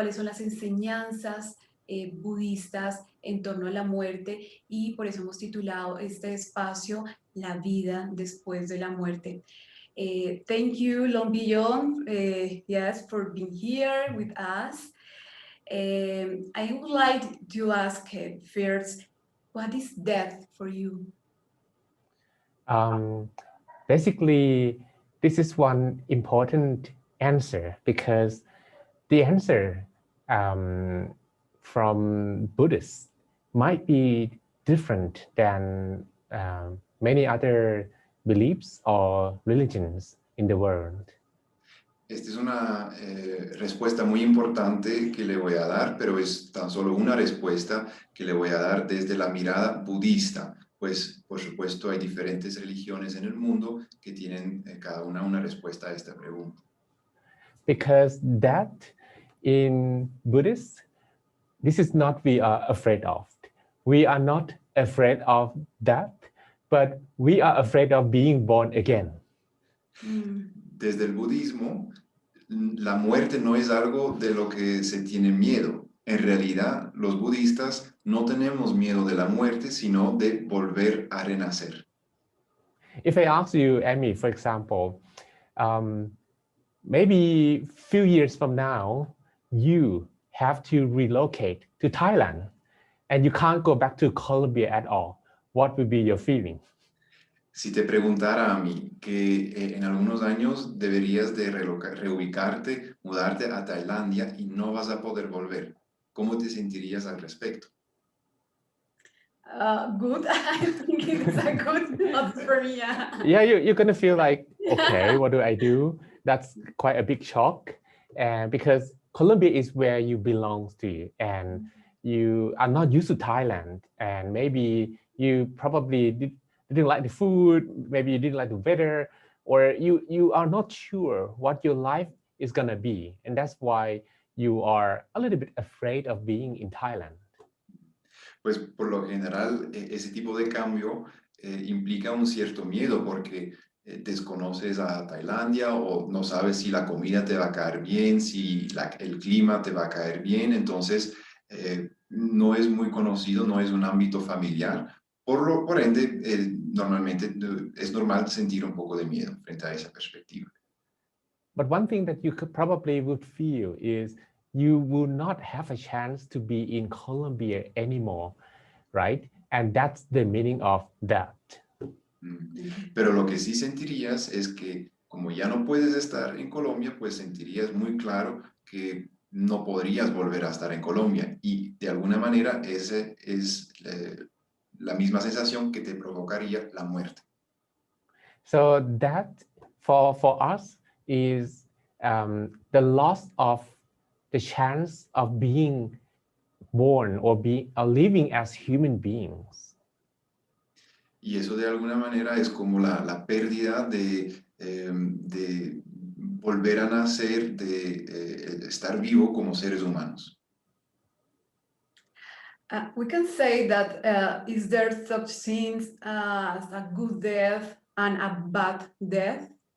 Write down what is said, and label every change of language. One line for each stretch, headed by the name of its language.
Spanish: cuáles son las enseñanzas budistas en torno a la muerte, y por eso hemos titulado este espacio La vida después de la muerte.
English: Thank you, Long Beyond, yes, for being here with us. I would like to ask first, what is death for you? Basically, this is one important answer because the answer from Buddhists might be different than many other beliefs or religions in the world.
Spanish: Esta es una respuesta muy importante que le voy a dar, pero es tan solo una respuesta que le voy a dar desde la mirada budista, pues por supuesto hay diferentes religiones en el mundo que tienen cada una respuesta a esta pregunta.
English: Because that in Buddhist, this is not we are afraid of. We are not afraid of death, but we are afraid of being born again.
Spanish: Desde el budismo, la muerte no es algo de lo que se tiene miedo. En realidad, los budistas no tenemos miedo de la muerte, sino de volver a renacer.
English: If I ask you, Ammy, for example, maybe a few years from now, you have to relocate to Thailand and you can't go back to Colombia at all. What would be your feeling?
Spanish: Si te preguntara a mí que en algunos años deberías de reubicarte, mudarte a Tailandia y no vas a poder volver, ¿cómo te sentirías al respecto?
English: Good. I think it's a good thought for me. Yeah, you're going to feel like, okay, what do I do? That's quite a big shock. And because Colombia is where you belong to, and you are not used to Thailand, and maybe you probably didn't like the food, maybe you didn't like the weather, or you are not sure what your life is gonna be. And that's why you are a little bit afraid of being in Thailand.
Spanish: Pues por lo general, ese tipo de cambio implica un cierto miedo porque desconoces a Tailandia o no sabes si la comida te va a caer bien, si el clima te va a caer bien, entonces no es muy conocido, no es un ámbito familiar. Por ende, normalmente es normal sentir un poco de miedo frente a esa perspectiva.
English: But one thing that you could probably would feel is you will not have a chance to be in Colombia anymore, right? And that's the meaning of that.
Spanish: Pero lo que sí sentirías es que como ya no puedes estar en Colombia, pues sentirías muy claro que no podrías volver a estar en Colombia y de alguna manera esa es la misma sensación que te provocaría la muerte.
English: So that for us is the loss of the chance of being born or living as human beings.
Spanish: Y eso de alguna manera es como la pérdida de volver a nacer, de estar vivo como seres humanos.
English: We can say that is there such things as a good death and a bad death?